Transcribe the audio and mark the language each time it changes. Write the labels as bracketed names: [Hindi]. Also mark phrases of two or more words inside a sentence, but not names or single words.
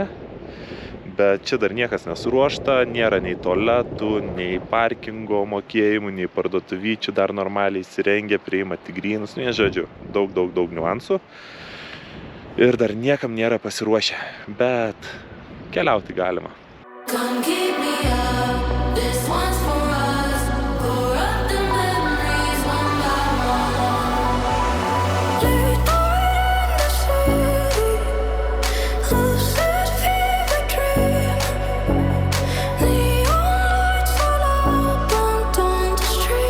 [Lithuanian] Bet čia dar niekas nesuruošta, nėra nei tualetų, nei parkingo mokėjimų, nei parduotuvyčių dar normaliai įsirengė, priima tik grynus, žodžiu, daug niuansų. Ir dar niekam nėra pasiruošę, bet keliauti galima. [English] Come keep me up, this one's for us. Corrupting memories one by one. Late night in the city, lucid fever dream. Neon lights all up and down the street.